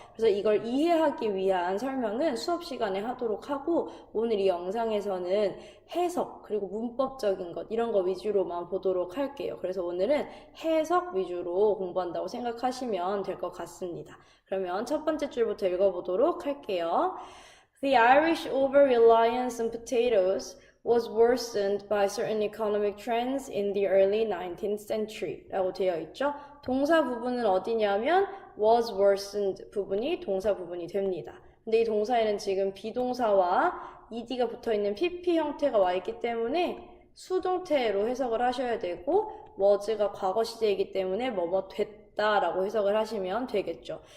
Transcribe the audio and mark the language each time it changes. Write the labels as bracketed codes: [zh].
[ko] 그래서 이걸 이해하기 위한 설명은 수업 시간에 하도록 하고, 오늘 이 영상에서는 해석 그리고 문법적인 것 이런 거 위주로만 보도록 할게요. 그래서 오늘은 해석 위주로 공부한다고 생각하시면 될 것 같습니다. 그러면 첫 번째 줄부터 읽어보도록 할게요. [en] The Irish over-reliance on potatoes was worsened by certain economic trends in the early 19th century [ko] 라고 되어 있죠. 동사 부분은 어디냐면 [en] was worsened [ko] 부분이 동사 부분이 됩니다. 근데 이 동사에는 지금 비동사와 ed가 붙어있는 pp 형태가 와 있기 때문에 수동태로 해석을 하셔야 되고, was가 과거 시제이기 때문에 뭐뭐 됐다라고 해석을 하시면 되겠죠.